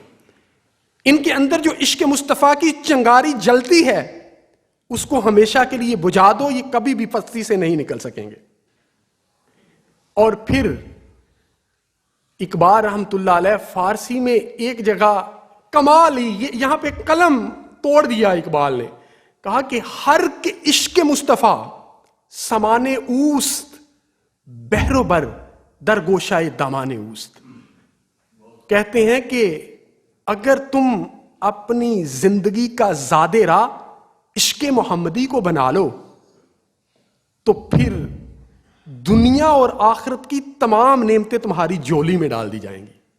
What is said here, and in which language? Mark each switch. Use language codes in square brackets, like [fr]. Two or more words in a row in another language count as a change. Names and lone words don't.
[ur] ان کے اندر جو عشق مصطفیٰ کی چنگاری جلتی ہے اس کو ہمیشہ کے لیے بجھا دو، یہ کبھی بھی پستی سے نہیں نکل سکیں گے. اور پھر اقبال رحمت اللہ علیہ فارسی میں ایک جگہ کمال ہی، یہاں پہ قلم توڑ دیا اقبال نے، کہا کہ [fa] ہر کے عشق مصطفیٰ سمانے اوست، بحر و بر در گوشائے دامان اوست. [ur] کہتے ہیں کہ اگر تم اپنی زندگی کا زادے راہ عشق محمدی کو بنا لو تو پھر دنیا اور آخرت کی تمام نعمتیں تمہاری جولی میں ڈال دی جائیں گی.